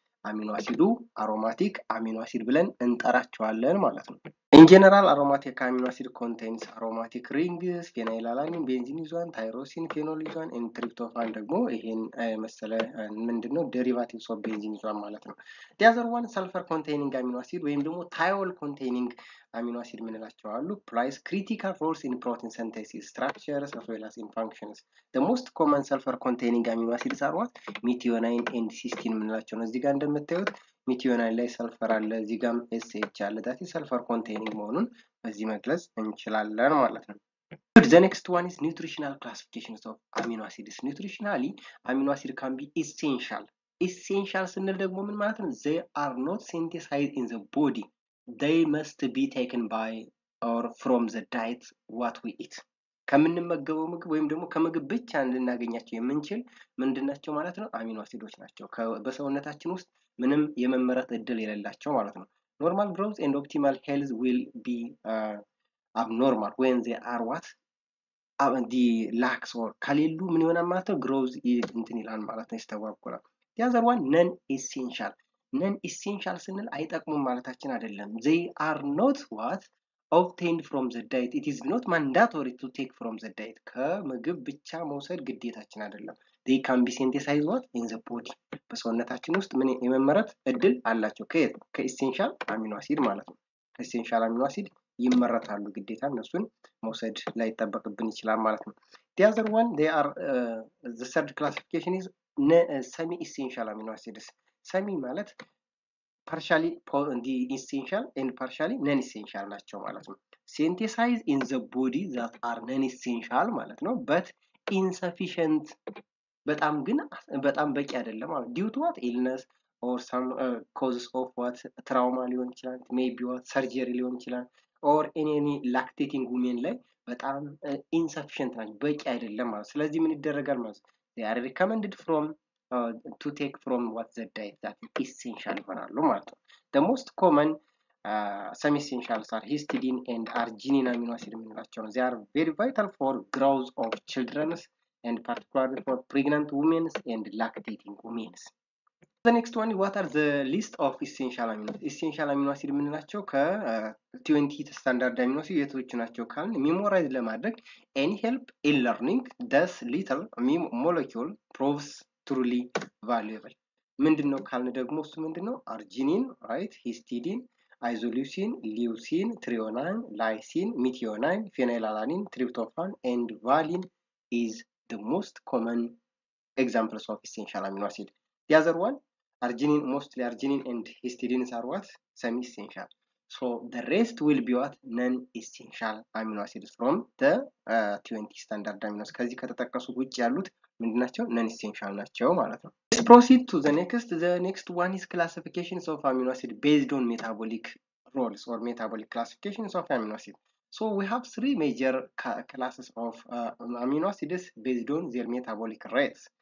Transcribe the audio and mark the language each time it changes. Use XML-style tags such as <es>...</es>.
<am>አሚኖ አሲዱ አሮማቲክ አሚኖ አሲድ ብለን እንጠራቸዋለን ማለት ነው።</am> <en>In general, aromatic amino acid contains aromatic rings, phenylalanine, benzene ይዟን፣ ታይሮሲን፣ ፌኖል ይዟን፣ and tryptophan</en> <am>ደግሞ ይሄን መሰለ ምንድነው</am> <en>derivatives of benzene</en> <am>ይዟን ማለት ነው።</am> <en>The other one sulfur containing amino acid</en> <am>ወይም ደግሞ</am> <en>thiol containing amino acid</en> <am>ምንላቸው አሉ።</am> <en>plays critical roles in protein synthesis structures as well as in functions. The most common sulfur containing amino acids are what?</en> <am>methionine and cysteine ምንላቸው ነው። እዚህ ጋር እንደምታዩት ሚቲዮናይን ላይ ሰልፈር አለ፣ እዚህ ጋርም ኤስኤች አለ። ዳት ሰልፈር ኮንቴኒንግ መሆኑን በዚህ መግለጽ እንችላለን ማለት ነው።</am> <en>The next one is nutritional classifications of amino acids. Nutritionally, amino acid can be essential. Essential</en> <am>ስንል ደግሞ ምን ማለት ነው?</am> <en>They are not synthesized in the body. They must be taken by or from the diet what we eat.</en> <am>ከምንመገበው ምግብ ወይም ደግሞ ከምግብ ብቻ ልናገኛቸው የምንችል ምንድናቸው ማለት ነው? አሚኖ አሲዶች ናቸው። በሰውነታችን ውስጥ ምንም የመመረት እድል የሌላቸው ማለት ነው።</am> <en>Normal growth and optimal health will be abnormal when they are what? the lacks or</en> <am>ከሌሉ ምን ይሆናል ማለት ነው? growth እንትን ይላል ማለት ነው፣ ይስተጓጎላል።</am> <en>the other one non essential. non essential</en> <am>ስንል አይጠቅሙም ማለታችን አይደለም።</am> <en>they are not what? obtained from the diet. It is not mandatory to take from the diet.</en> <am>ከምግብ ብቻ መውሰድ ግዴታችን አይደለም።</am> <en>they can be synthesized what? in the body.</en> <am>በሰውነታችን ውስጥ ምን የመመረት እድል አላቸው። ከኤሴንሻል አሚኖ አሲድ ማለት ነው። ከኤሴንሻል አሚኖ አሲድ ይመረታሉ፣ ግዴታ እነሱን መውሰድ ላይ ይጠበቅብን ይችላል ማለት ነው።</am> <en>the other one they are the third classification is semi essential amino acids. semi ማለት partially the essential and partially non essential ናቸው ማለት ነው። synthesized in the body that are non essential ማለት ነው, but insufficient</en> <am>በጣም በቂ አይደለም ማለት</am> <en>due to what? illness or some causes of what? trauma</en> <am>ሊሆን ይችላል,</am> <en>maybe what?</en> <am>surgery ሊሆን ይችላል,</am> <en>or in any lactating women</en> <am>ላይ በጣም insufficient ናቸው፣ በቂ አይደለም ማለት። ስለዚህ ምን ይደረጋል ማለት?</am> <en>they are recommended from to take from what the diet that is essential</en> <am>ይሆናሉ ማለት ነው።</am> <en>the most common semi-essentials are histidine and arginine amino acid የምንላቸው ነው። they are very vital for growth of children and particularly for pregnant women and lactating women. The next one, what are the list of essential amino acids? essential amino acid የምንላቸው ከ20 standard amino acids</en> <am>የቶች ናቸው ካልን ሜሞራይዝ ለማድረግ</am> <en>any help in learning thus little molecule proves truly valuable.</en> <am>ምንድነው ካልን ደግሞ እሱ ምንድነው?</am> <en>አርጂኒን right, histidine, isoleucine, leucine, threonine, lysine, methionine, phenylalanine, tryptophan and valine is the most common examples of essential amino acid. The other one, arginine, mostly arginine and histidine are what? Semi-essential. So the rest will be what? Non-essential amino acids from the 20 standard amino acids.</en> <am>ከዚህ ከተጠቀሱት ውጭ ያሉት ምንድናቸው?</am> <en>non-essential</en> <am>ናቸው ማለት ነው።</am> <en>Let's proceed to the next. The next one is classifications of amino acid based on metabolic roles or metabolic classifications of amino acid. So we have three major classes of amino acids based on their metabolic rates.</en>